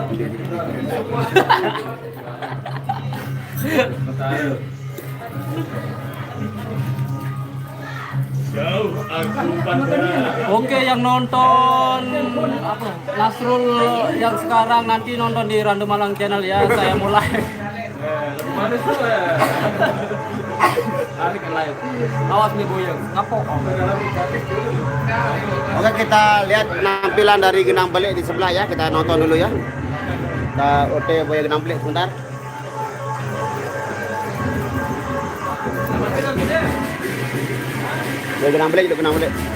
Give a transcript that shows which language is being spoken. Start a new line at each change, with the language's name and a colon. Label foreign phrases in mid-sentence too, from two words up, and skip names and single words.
Indonesian: Oke, yang nonton apa Nasrul yang sekarang nanti nonton di Random Malang Channel ya. Saya mulai. Awas nih goyang. Kapok. Oke, kita lihat penampilan dari Genang Belik di sebelah ya. Kita nonton dulu ya. Kita OT Boya Genang Belik sebentar. Boya Genang Belik, Genang Belik.